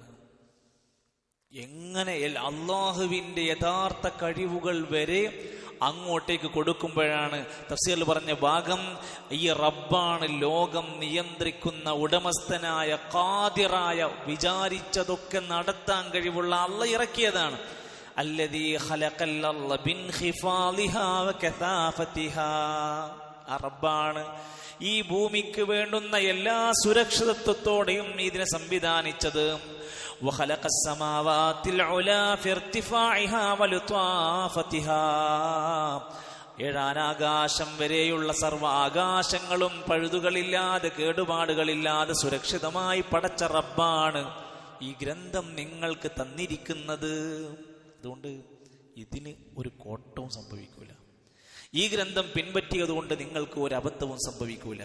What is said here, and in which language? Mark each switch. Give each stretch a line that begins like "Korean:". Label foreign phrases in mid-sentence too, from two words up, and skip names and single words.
Malayalam: എങ്ങനെ അല്ലാഹുവിന്റെ യഥാർത്ഥ കഴിവുകൾ വരെ അങ്ങോട്ടേക്ക് കൊടുക്കുമ്പോഴാണ് തഫ്സീറിൽ പറഞ്ഞ ഭാഗം, ഈ റബ്ബാണ് ലോകം നിയന്ത്രിക്കുന്ന ഉടമസ്ഥനായ ഖാദിറായ, വിചാരിച്ചതൊക്കെ നടത്താൻ കഴിവുള്ള അള്ള ഇറക്കിയതാണ്.
Arabic: الذي خلق الأرض بانخفاضها وكثافتها,
Malayalam: ആ റബ്ബാണ് ഈ ഭൂമിക്ക് വേണ്ടുന്ന എല്ലാ സുരക്ഷിതത്വത്തോടെയും ഇതിനെ സംവിധാനിച്ചത്.
Arabic: وخلق السماوات العلى في ارتفاعها ولطافتها,
Malayalam: 7 ആകാശം വരെയുള്ള സർവ്വ ആകാശങ്ങളും പഴുതുകളില്ലാതെ, കേടുപാടുകളില്ലാതെ സുരക്ഷിതമായി പടച്ച റബ്ബാണ് ഈ ഗ്രന്ഥം നിങ്ങൾക്ക് തന്നിരിക്കുന്നത്. അതുകൊണ്ട് ഇതിന് ഒരു കോട്ടവും സംഭവിക്കൂല. ഈ ഗ്രന്ഥം പിൻപറ്റിയതുകൊണ്ട് നിങ്ങൾക്ക് ഒരു അബദ്ധവും സംഭവിക്കൂല.